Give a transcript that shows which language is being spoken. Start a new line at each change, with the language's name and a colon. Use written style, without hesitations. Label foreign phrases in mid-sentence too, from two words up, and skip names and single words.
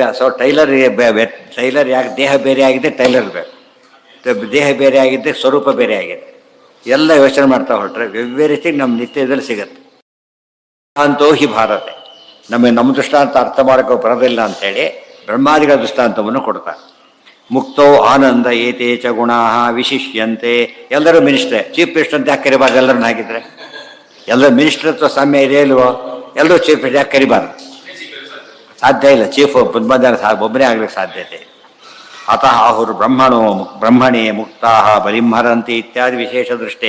Kannada: ಸೊ ಟೈಲರ್ ಯಾಕೆ ದೇಹ ಬೇರೆ ಆಗಿದೆ, ಟೈಲರ್ ಬೇಕು. ದೇಹ ಬೇರೆ ಆಗಿದ್ದೆ, ಸ್ವರೂಪ ಬೇರೆ ಆಗಿದೆ. ಎಲ್ಲ ಯೋಚನೆ ಮಾಡ್ತಾ ಹೊರಟ್ರೆ ಎವ್ರಿಥಿಂಗ್ ನಮ್ಮ ನಿತ್ಯದಲ್ಲಿ ಸಿಗತ್ತೆ.
Sanskrit: ಅಂತೋ ಹಿ ಭಾರತೆ,
Kannada: ನಮ್ಮ ದೃಷ್ಟಾಂತ ಅರ್ಥ ಮಾಡೋಕ್ಕೆ ಬರೋದಿಲ್ಲ ಅಂಥೇಳಿ ಬ್ರಹ್ಮಾದಿಗಳ ದೃಷ್ಟಾಂತವನ್ನು ಕೊಡ್ತಾರೆ.
Sanskrit: ಮುಕ್ತೋ ಆನಂದ ಏತೇ ಚ ಗುಣಾ ವಿಶಿಷ್ಯಂತೆ.
Kannada: ಎಲ್ಲರೂ ಮಿನಿಸ್ಟ್ರೇ,
English: chief minister
Kannada: ಅಂತ ಯಾಕೆ ಕರಿಬಾರ್ದು? ಎಲ್ಲರನ್ನ ಹಾಕಿದ್ರೆ ಎಲ್ಲರೂ ಮಿನಿಸ್ಟ್ರತ್ವ ಸಾಮ್ಯ ಇದೆ ಇಲ್ವೋ? ಎಲ್ಲರೂ
English: chief minister
Kannada: ಯಾಕೆ ಕರಿಬಾರ್ದು? ಸಾಧ್ಯ ಇಲ್ಲ. ಚೀಫ್ ಒಬ್ಬನೇ ಆಗ್ಲಿಕ್ಕೆ ಸಾಧ್ಯತೆ.
Sanskrit: ಅತಃ ಆಹುರು ಬ್ರಹ್ಮಣೇ ಮುಕ್ತಾ ಬಲಿಂಹರಂತಿ ಇತ್ಯಾದಿ ವಿಶೇಷ ದೃಷ್ಟೇ.